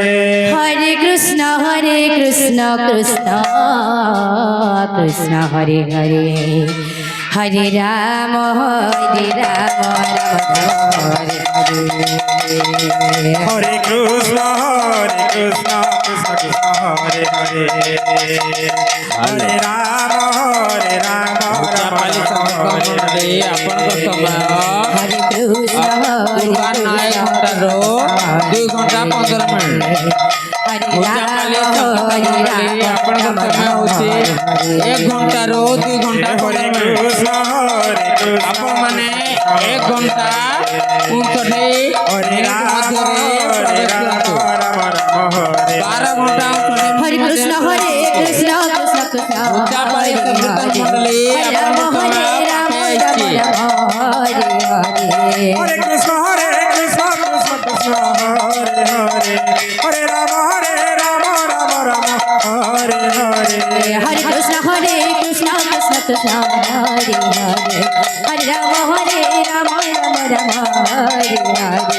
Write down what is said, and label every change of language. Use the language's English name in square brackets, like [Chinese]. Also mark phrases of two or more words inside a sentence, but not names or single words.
[Sanskrit] हरे कृष्ण कृष्ण हरे हरे हरे राम राम हरे हरे हरे कृष्ण कृष्ण हरे हरे हरे राम राम हरे हरे [Odia] ଆପଣଙ୍କ ସମୟ [Sanskrit] हरे कृष्ण [Odia] ପୂର୍ବାହ୍ନ 1 ଘଣ୍ଟାରୁ 2 ଘଣ୍ଟା 15 ମିନିଟ୍ Hare ପୂଜାପାଲି Rama ଆପଣଙ୍କ ସମୟ ହେଉଛି 1 ଘଣ୍ଟାରୁ 2 ଘଣ୍ଟା 15 ମିନିଟ୍ ଆପଣମାନେ 1 ଘଣ୍ଟା 59 ମିନିଟ୍ ମଧ୍ୟରେ ପ୍ରବେଶ କରନ୍ତୁ 12 ଘଣ୍ଟା 59 Hare ମିନିଟ୍ Krishna Krishna ପୂଜାପାଳି ସଂକୀର୍ତ୍ତନ ମଣ୍ଡଳୀ ଆପଣଙ୍କ ସମୟ ପାଇଛି [Sanskrit] हरे कृष्ण कृष्ण हरे हरे हरे राम राम राम हरे हरे हरे कृष्ण कृष्ण हरे हरे हरे राम राम राम हरे हरे